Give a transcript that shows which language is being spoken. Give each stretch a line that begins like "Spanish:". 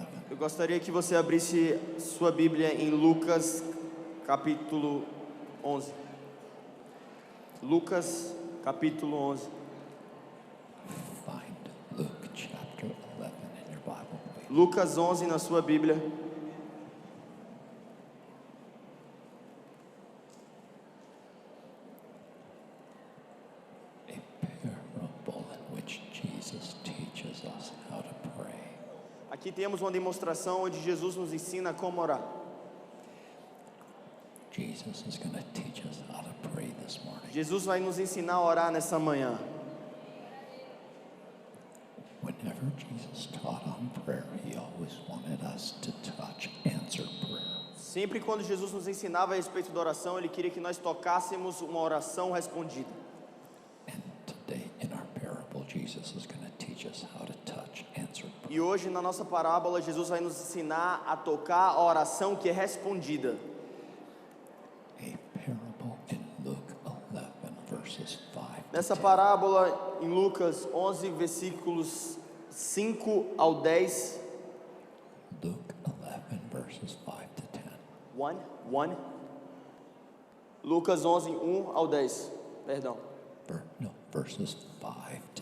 Portuguese: Eu gostaria que você abrisse sua Bíblia em Lucas, capítulo 11. Lucas, capítulo 11.
English: Find Luke chapter 11 in your Bible, please.
Portuguese: Lucas 11 na sua Bíblia.
English: A parable in which Jesus teaches us how to pray.
Portuguese: Aqui temos uma demonstração onde Jesus nos ensina como orar.
English: Jesus is going to teach us how to pray this morning.
Portuguese: Jesus vai nos ensinar a orar nessa manhã.
English: Whenever Jesus taught on prayer, he always wanted us to touch answered prayer.
Portuguese: Sempre quando Jesus nos ensinava a respeito da oração, Ele queria que nós tocássemos uma oração respondida.
English: And today in our parable, Jesus is going to teach us how to touch answered prayer.
Portuguese: E hoje na nossa parábola, Jesus vai nos ensinar a tocar a oração que é respondida.
English: A parable in Luke 11 verses 5 to
Portuguese: Nessa 10. parábola em Lucas 11, versículos 5 ao 10.
English: Luke 11 verses 5 to 10.
Portuguese: 1. Lucas 11, 1 ao 10. Perdão.
English: Verses 5 to